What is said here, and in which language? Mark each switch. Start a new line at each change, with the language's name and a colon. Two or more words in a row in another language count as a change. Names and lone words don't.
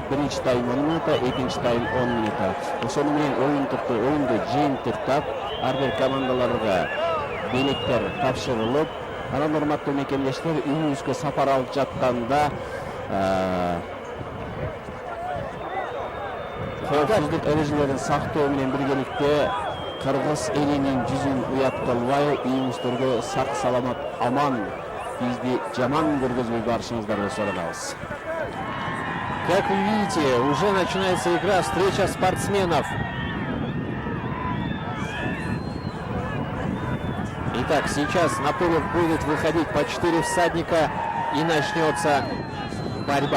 Kyrgyz: Биринчи тайм 10 минута, экинчи тайм 10 минута. Ошону менен оюнду жыйынтыктап ар бир командаларга белектер тапшырылып, анан урматтуу мекендештер, үйүбүзгө сапар алып жатканда коопсуздук эрежелерин сактоо менен биргеликте кыргыз элинин жүзүн уяткалбай, үйүңүздөргө сак саламат аман, бизди жаман көргөзбөй барышыңыздарды суранабыз.
Russian: Как вы видите, уже начинается игра, встреча спортсменов. Итак, сейчас на поле будет выходить по 4 всадника и начнется борьба.